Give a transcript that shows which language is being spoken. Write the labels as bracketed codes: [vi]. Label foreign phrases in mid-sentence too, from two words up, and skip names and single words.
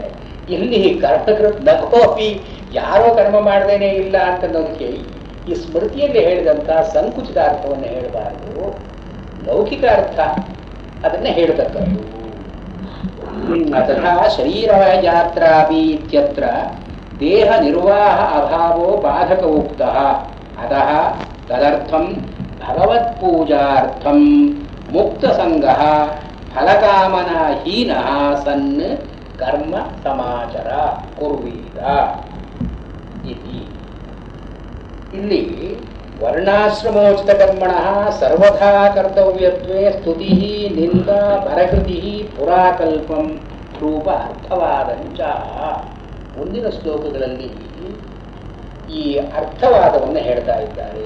[kn] ಇಲ್ಲಿ [sa] ಕರ್ಮಕೃತ್ ನಕೋಪಿ, [kn] ಯಾರೋ ಕರ್ಮ ಮಾಡದೇನೆ ಇಲ್ಲ ಅಂತನ್ನೋದಕ್ಕೆ ಈ ಸ್ಮೃತಿಯಲ್ಲಿ ಹೇಳಿದಂಥ ಸಂಕುಚಿತ ಅರ್ಥವನ್ನು ಹೇಳಬಾರದು, ಲೌಕಿಕ ಅರ್ಥ ಅದನ್ನೇ ಹೇಳತಕ್ಕದ್ದು. [sa] ಅತಃ ಶರೀರ ಯಾತ್ರಾಪಿ ಇತ್ಯತ್ರ ದೇಹ ನಿರ್ವಾಹ ಅಭಾವೋ ಬಾಧಕ ಉಕ್ತಃ ಅತಃ ತದರ್ಥಂ ಭಗವತ್ಪೂಜಾರ್ಥಂ ಮುಕ್ತಸಂಗಃ ಫಲಕಾಮನಾಹೀನಃ ಸನ್ ಕರ್ಮ ಸಮಾಚರ ಕುರ್ವೀತ ಇತಿ. ಇಲ್ಲಿ ವರ್ಣಾಶ್ರಮೋಚಿತ ಕರ್ಮಣಃ ಸರ್ವಥಾ ಕರ್ತವ್ಯತ್ವೇ ಸ್ತುತಿ ನಿಂದಾ ಪರಕೃತಿ ಪುರಾಕಲ್ಪಂ ರೂಪ ಅರ್ಥವಾದಂಚ. [kn] ಮುಂದಿನ ಶ್ಲೋಕಗಳಲ್ಲಿ ಈ ಅರ್ಥವಾದವನ್ನು ಹೇಳ್ತಾ ಇದ್ದಾರೆ.